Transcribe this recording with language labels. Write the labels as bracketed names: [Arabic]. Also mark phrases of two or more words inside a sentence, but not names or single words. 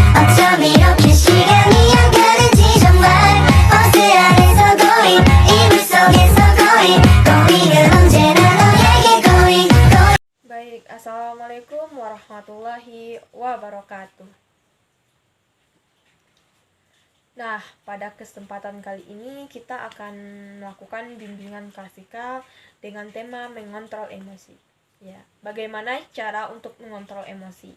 [Korean] 어쩜 이렇게 시간이 안 가는지 정말 버스 안에서 고잉 이불 속에서 고잉 고잉은 언제나 너에게 고잉 고잉. [Indonesian] Baik, Assalamualaikum warahmatullahi wabarakatuh. Nah, pada kesempatan kali ini kita akan melakukan bimbingan klasikal dengan tema mengontrol emosi. Ya, bagaimana cara untuk mengontrol emosi?